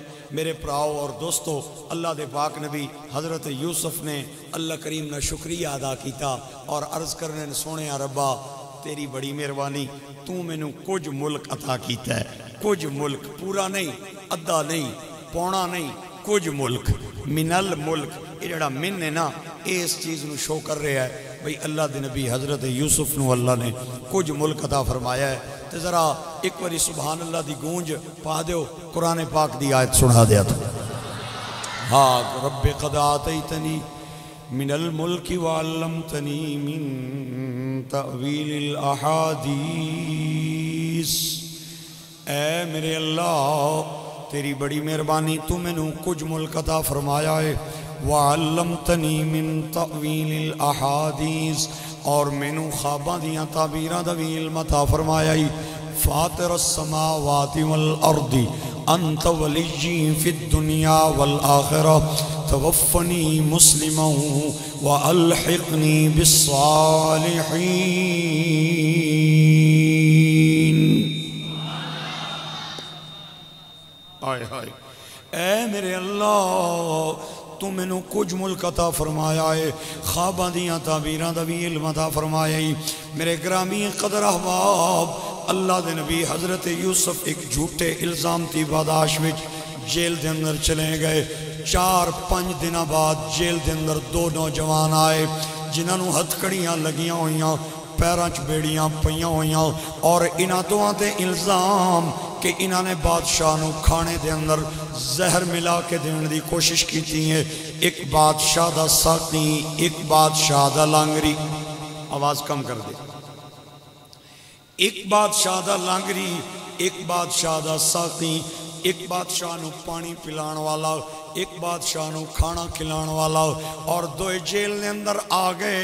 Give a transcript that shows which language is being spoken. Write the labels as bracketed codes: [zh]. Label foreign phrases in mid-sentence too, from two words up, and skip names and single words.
[pa] میرے پراؤ اور دوستو، اللہ دے پاک نبی حضرت یوسف نے اللہ کریم نے شکریہ ادا کیتا اور عرض کرنے نے سونے ربا تیری بڑی مہربانی، تو مینوں کچھ ملک عطا کیتا ہے، کچھ ملک، پورا نہیں، ادھا نہیں، پونا نہیں، کچھ ملک، [ar] من الملک، [pa] یہ جڑا من ہے نا اس چیز نو شو کر رہا ہے بھئی اللہ دے نبی حضرت یوسف نو اللہ نے کچھ ملک عطا فرمایا ہے۔ تے ذرا ایک باری سبحان اللہ دی گونج پا دیو، قرآن پاک دی آیت سنا دیا تو ہاں [ar] رب قد آتیتنی من الملک وعلمتنی من تأویل الاحادیث۔ [pa] اے میرے اللہ تیری بڑی مہربانی، تو میں نے کچھ ملک عطا فرمایا ہے، [ar] وعلمتنی من تأویل الاحادیث، [pa] اور میں نے خواباں دیاں تعبیراں دا بھی علم عطا فرمایا ہے، [ar] فاطر السماوات والارض انت ولی فی الدنیا والآخرہ توفنی مسلما والحقنی بالصالحین۔ [pa] آئے آئے اے میرے اللہ تو میں نے کچھ ملک عطا فرمایا ہے، خواباں دیاں تعبیراں دا بھی علم عطا فرمایا ہے۔ میرے گرامی قدر احباب، اللہ دے نبی حضرت یوسف ایک جھوٹے الزام تی باداش وچ جیل دے اندر چلے گئے۔ 4-5 دنوں بعد جیل دے اندر 2 نوجوان آئے جنہاں نوں ہتھکڑیاں لگیاں ہوئیاں، پیراں چ بیڑیاں پئیاں ہوئیاں، اور انہاں دوہاں تے الزام کہ انہاں نے بادشاہ نو کھانے دے اندر زہر ملا کے دین دی کوشش کیتی ہے۔ ایک بادشاہ دا ساقی، ایک بادشاہ دا لانگری، آواز کم کر دے، ایک بادشاہ دا لانگری، ایک بادشاہ دا ساقی، ایک بادشاہ نو پانی پلان والا، ایک بادشاہ نو کھانا کھلان والا، اور دوئے جیل نے اندر آ گئے،